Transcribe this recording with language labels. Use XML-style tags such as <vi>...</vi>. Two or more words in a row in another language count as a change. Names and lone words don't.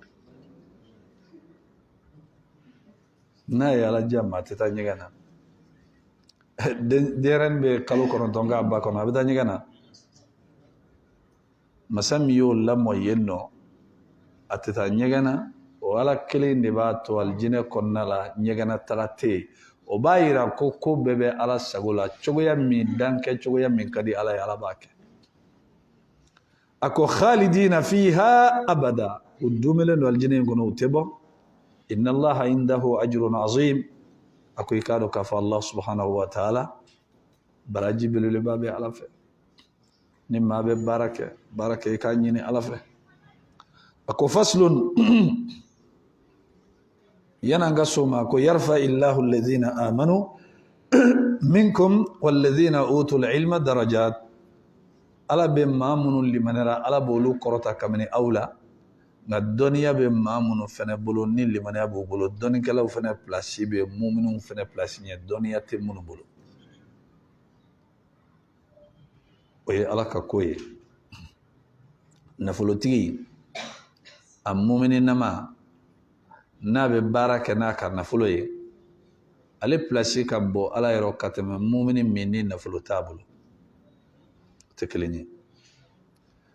<bm>n'a ye ala jama a tɛ taa ɲɛgɛn na denyɛrɛnin bɛ kalo 9 k'a ba kɔnɔ a bɛ taa ɲɛgɛn na masa min y'o lamɔ yen nɔ a tɛ taa ɲɛgɛn na o ala kelen de b'a to alijinɛ kɔnɔna la ɲɛgɛnna taga tɛ yen o b'a yira ko bɛɛ bɛ ala sago la cogoya min dankɛ cogoya min ka di ala ye ala b'a kɛ a ko</bm> <ar>خالدين فيها أبدا</ar> <bm>u dumelen don alijinɛ in kɔnɔ u tɛ bɔ</bm> <ar>إن الله عنده أجر عظيم</ar> <bm>a ko i k'a dɔn k'a fɔ</bm> <ar>الله سبحانه وتعالى</ar> <bm>baraji belebeleba bɛ ala fɛ ni maa bɛ baara kɛ i k'a ɲini ala fɛ a ko faslun yan'an ka so ma ko</bm> <ar>يرفع الله الذين آمنوا منكم والذين أوتوا العلم درجات</ar> <bm>ala bɛ maa minnu limaniyara ala b'olu kɔrɔta kabini aw la nka dɔnniya bɛ maa minnu fana bolo ni limaniya b'u bolo dɔnnikɛlaw fana pilasi bɛ muminunw fana pilasi ɲɛ dɔnniya tɛ minnu bolo o ye ala ka ko ye nafolotigi a mumininama n'a bɛ baara kɛ n'a ka nafolo ye ale pilasi ka bɔ ala yɔrɔ ka tɛmɛ mumini min ni nafolo t'a bolo o tɛ kelen ye</bm>